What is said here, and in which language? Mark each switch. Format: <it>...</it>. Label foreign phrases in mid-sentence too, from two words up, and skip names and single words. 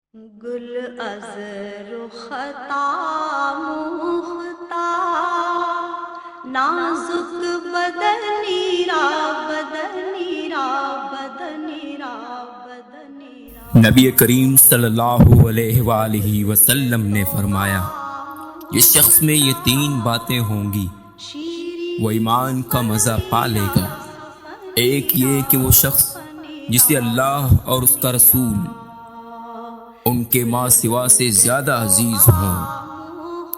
<fa>گل از رختا مختا نازک بدنی را بدنی را بدنی را بدنی را۔</fa> <ur>نبی کریم صلی اللہ علیہ وآلہ وسلم نے فرمایا، جس شخص میں یہ تین باتیں ہوں گی وہ ایمان کا مزہ پا لے گا۔ ایک یہ کہ وہ شخص جسے اللہ اور اس کا رسول ان کے ماں سوا سے زیادہ عزیز ہوں۔</ur>